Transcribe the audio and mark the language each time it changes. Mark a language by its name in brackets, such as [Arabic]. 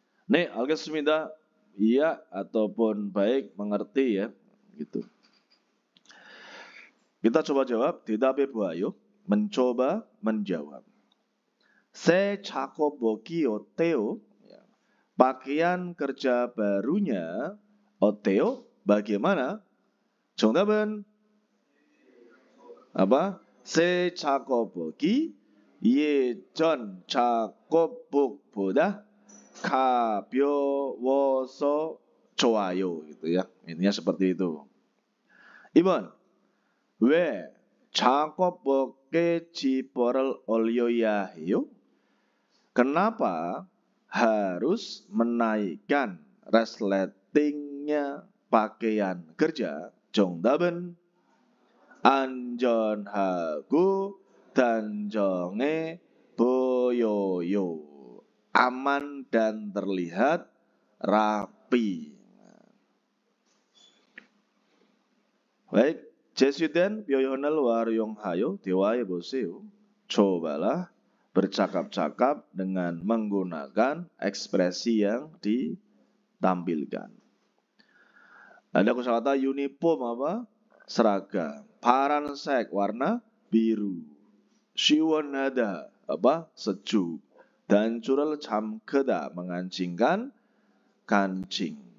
[Indonesian] Nih, alhamdulillah iya ataupun baik mengerti ya gitu. Kita coba jawab. [Korean] 대답해 보아요. [Indonesian] mencoba menjawab. [Korean] 새 작업복이 어때요? [Indonesian] pakaian kerja barunya 어때요? Bagaimana? [Korean] 정답은 새 작업복이 예전 작업복보다 가벼워서 좋아요. [Indonesian] Gitu ya. Intinya seperti itu. 2번. [Korean] 왜 작업복에 지퍼를 올려야 해요? [Indonesian] Kenapa harus menaikkan resletingnya pakaian kerja? [Korean] 정답은 안전하고 단정해 보여요. [Indonesian] Aman dan terlihat rapi. [Korean] Baik, 제시된 표현을 활용하여 대화해 보세요. [Indonesian] cobalah bercakap-cakap dengan menggunakan ekspresi yang ditampilkan. Ada kosakata uniform seragam. 파란색 warna biru. [Korean] 시원하다 [Indonesian] sejuk. [Korean] 단추를 잠그다 [Indonesian] mengancingkan kancing.